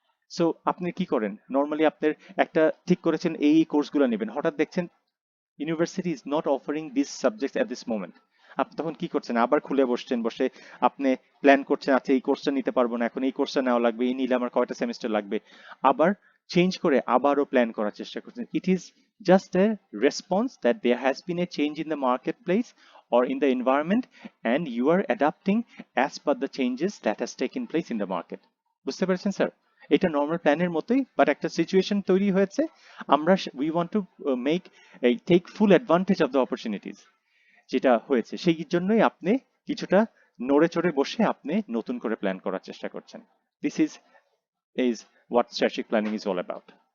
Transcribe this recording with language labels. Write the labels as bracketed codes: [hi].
[bn] So আপনি কি করেন, নর্মালি আপনার একটা ঠিক করেছেন এই কোর্সগুলো নেবেন, হঠাৎ দেখছেন [en] University is not offering this subject at this moment. [bn] আপনি তখন কি করছেন, আবার খুলে বসছেন, বসে আপনি প্ল্যান করছেন, আচ্ছা এই কোর্সটা নিতে পারবো না, এখন এই কোর্সটা নেওয়া লাগবে, এই নিলে আমার কয়টা সেমিস্টার লাগবে, আবার চেঞ্জ করে আবারও প্ল্যান করার চেষ্টা করছেন। [en] It is just a response that there has been a change in the market place or in the environment, and you are adapting as per the changes that has taken place in the market. [bn] বুঝতে পেরেছেন sir? এটা normal প্ল্যানের মতোই, but একটা situation তৈরি হয়েছে, আমরা [en] we want to make এই take full advantage of the opportunities [bn] যেটা হয়েছে, সেই জন্যই আপনি কিছুটা নড়ে চড়ে বসে আপনি নতুন করে প্ল্যান করার চেষ্টা করছেন। [en] This is what strategic planning is all about.